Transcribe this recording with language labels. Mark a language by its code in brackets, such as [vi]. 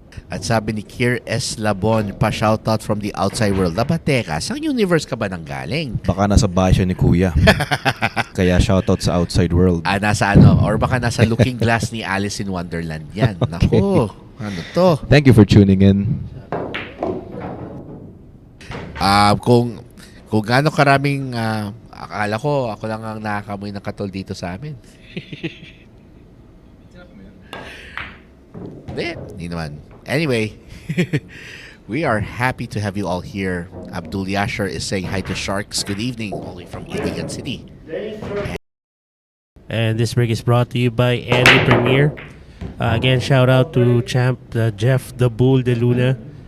[tl] At sabi ni Kier S. Labon, pa-shoutout from the outside world. Dapat teka, saan universe ka ba nanggaling? Baka nasa bahay siya ni Kuya. Kaya shoutout sa outside world. Nasa or baka nasa looking glass ni Alice in Wonderland yan. Nako, ano to? [en] Thank you for tuning in. [tl] Kung gaano karaming, akala ko, ako lang ang nakakamoy ng katol dito sa amin. Hindi naman. [en] Anyway, we are happy to have you all here. Abdul Yashar is saying hi to Sharks. Good evening, only from Iligan City. And this break is brought to you by Andy Premier. Again, shout out to Champ Jeff the Bull de Luna.